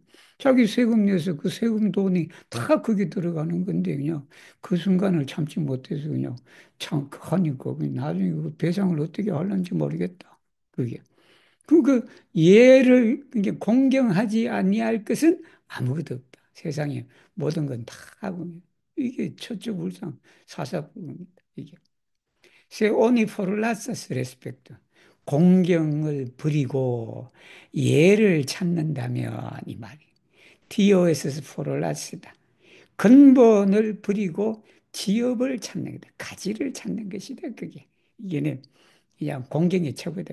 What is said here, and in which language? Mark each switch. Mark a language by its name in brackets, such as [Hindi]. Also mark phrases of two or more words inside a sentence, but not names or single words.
[Korean] 자기 세금 내서 그 세금 돈이 다 그게 들어가는 건데 그냥 그 순간을 참지 못해서 그냥 참 하니까 그냥 나중에 그 배상을 어떻게 하는지 모르겠다. 그게. 그 예를 이게 공경하지 아니할 것은 아무것도 없다. 세상에 모든 건 다 하고 이게 처처불상 사사불입니다. 이게 [Esperanto] se oni forlassas respecto [Korean] 공경을 버리고 예를 찾는다면 이 말이 디오에서 forlass다. 근본을 버리고 지엽을 찾는 거다. 가지를 찾는 것이다. 그게 이게는 그냥 공경의 최고다.